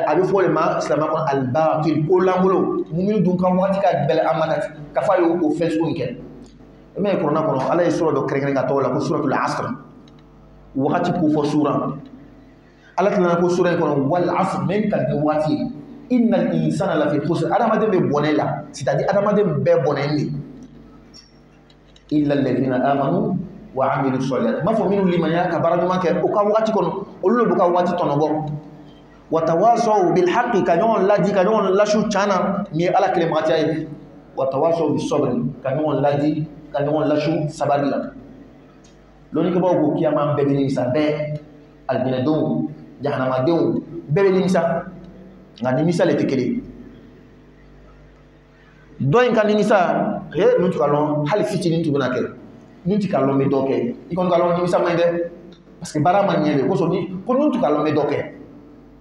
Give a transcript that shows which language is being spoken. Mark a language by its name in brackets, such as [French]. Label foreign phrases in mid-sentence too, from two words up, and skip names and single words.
[Bambara] a bɛ fɔ de ma silamɛya kɔnɔ al-batil ko langolo mun dun ka waati ka bɛlɛ an ma ka fɔ a ye o fɛn sugu in kɛ i m'a ye kuranɛ kɔnɔ ala ye sura dɔ kɛrɛnkɛrɛn ka tɔgɔ la ko suratul asr wagati ko fɔ sura ala tilala ko sura in kɔnɔ [Arabic] والعصر [Bambara] même ka kɛ waati ye innal [Arabic] الإنسان لفي خسر [Bambara] adamaden bɛ bɔnɛ la c'est-à-dire adamaden bɛɛ bɔnɛ de [Arabic] إلا الذين آمنوا وعملوا الصالحات [Bambara] ma fɔ minnu limaniya ka baara ɲuman kɛ o ka wagati kɔnɔ olu de b'u ka wagati tɔnɔbɔ [Arabic] وتواصوا بالحق [Bambara] ka ɲɔgɔn ladi ka ɲɔgɔn lasu cana ni ye ala kelenmatiya ye [Arabic] وتواصوا بالصبر [Bambara] ka ɲɔgɔn ladi ka ɲɔgɔn lasu sabali la lɔnnikɛbaw ko kiyama bɛɛ bɛ nimisa bɛɛ alijinɛdenw jahanamadenw bɛɛ bɛ nimisa nka nimisa le tɛ kelen dɔ in ka nimisa nun tɛ ka lɔn hali fitinin tun bɛna kɛ nun tɛ ka lɔn bɛ dɔ kɛ i kɔni ka lɔn nimisa man ɲi dɛ [French] parce que [Bambara] baara ma ɲɛ de kosɔn ko nun tɛ ka lɔn bɛ dɔ kɛ i